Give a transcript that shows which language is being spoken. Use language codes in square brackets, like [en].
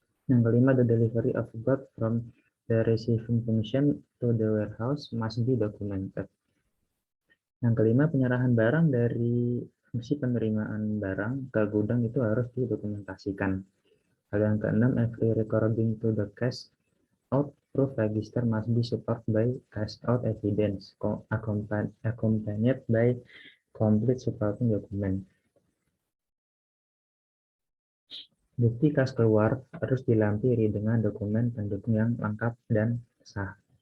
[id] Yang kelima, [en] the delivery of goods from the receiving function to the warehouse must be documented. [id] Yang kelima, penyerahan barang dari fungsi penerimaan barang ke gudang itu harus didokumentasikan. Lalu yang keenam, [en] every recording to the cash out proof register must be supported by cash out evidence accompanied by complete supporting document. [id] Bukti kas keluar harus dilampiri dengan dokumen pendukung yang lengkap dan sah.